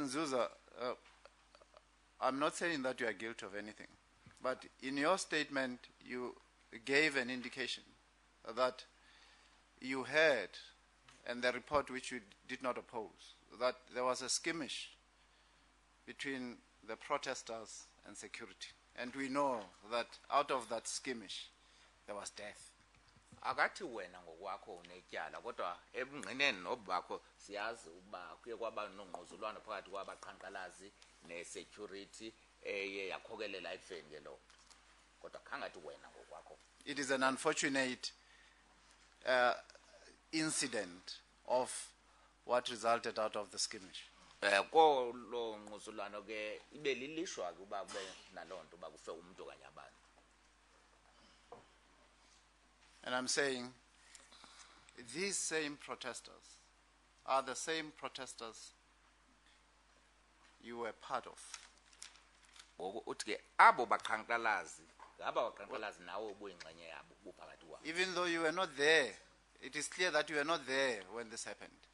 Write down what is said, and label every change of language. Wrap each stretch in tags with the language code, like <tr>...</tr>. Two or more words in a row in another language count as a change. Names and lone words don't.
<en>Nzuza, I'm not saying that you are guilty of anything, but in your statement you gave an indication that you heard, and the report which you did not oppose, that there was a skirmish between the protesters and security. And we know that out of that skirmish, there was death.</en> <xh>Akathi wena ngokwakho unetyala kodwa ebungqineni nobakho siyazi uba kuye kwaba nongquzulwano phakathi kwabaqhankqalazi ne-security eye yakhokelela ekufeni ke lo kodwa khangathi wena ngokwakho.</xh> <en>It is an unfortunate incident of what resulted out of the skirmish.</en> <xh>Ko lo ngquzulwano ke ibe lilishwa ke uba kube naloo nto uba kufe umuntu okanye abantu.</xh> <en>And I'm saying these same protesters are the same protesters you were part of. Even though you were not there, it is clear that you were not there when this happened.</en>